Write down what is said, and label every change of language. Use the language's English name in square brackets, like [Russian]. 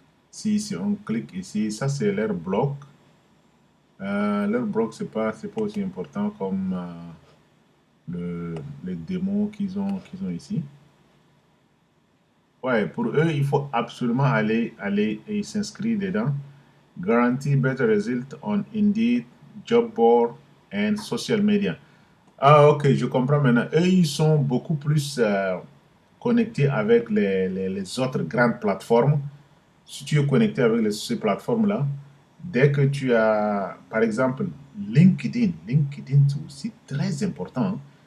[French] Si on clique ici, ça c'est leur blog. Leur blog, c'est pas aussi important comme les démos qu'ils ont ici. Ouais, pour eux, il faut absolument aller et s'inscrire dedans. [English] Guarantee better result on Indeed, job board and social media. [French] Ah, ok, je comprends maintenant. Eux, ils sont beaucoup plus connectés avec les autres grandes plateformes. Si tu es connecté avec ces plateformes-là, dès que tu as, par exemple, LinkedIn, c'est aussi très important, hein.